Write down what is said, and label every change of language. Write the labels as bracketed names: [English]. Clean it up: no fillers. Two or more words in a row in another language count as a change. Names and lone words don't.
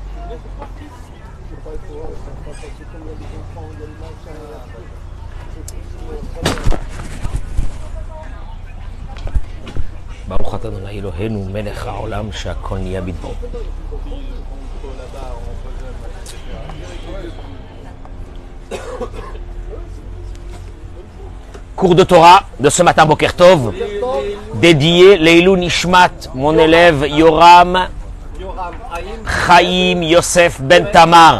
[Hebrew] ברוך אתה אדוני אלוהינו מלך העולם שהכל נהיה בדברו. [French] Cours de Torah de ce matin, [Hebrew] בוקר טוב, [French] dédié [Hebrew] לעילוי נשמת, [French] mon élève Yoram Chaim Yosef Ben Tamar.